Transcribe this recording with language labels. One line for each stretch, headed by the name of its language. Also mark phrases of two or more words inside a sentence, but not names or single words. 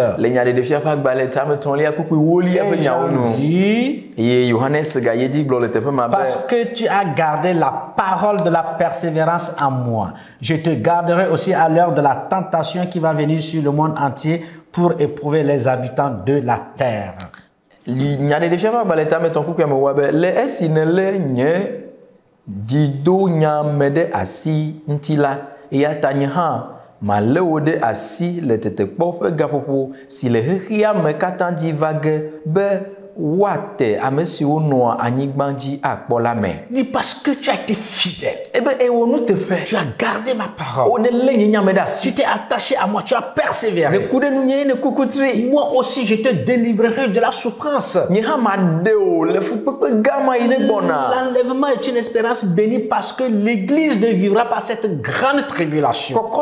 French: Et Jean dit, parce que tu as gardé la parole de la persévérance en moi, je te garderai aussi à l'heure de la tentation qui va venir sur le monde entier pour éprouver les habitants de la terre.
Ewe: Malewode asi le tetekpɔ ƒe gaƒoƒo si le xexea me katã dzi va ge be woate ame siwo nɔa anyigba dzi akpɔ la me.
French: Dis parce que tu as été fidèle. Tu as gardé ma parole. Tu t'es attaché à moi, tu as persévéré. Moi aussi, je te délivrerai de la souffrance. L'enlèvement est une espérance bénie parce que l'Église ne vivra pas cette grande tribulation.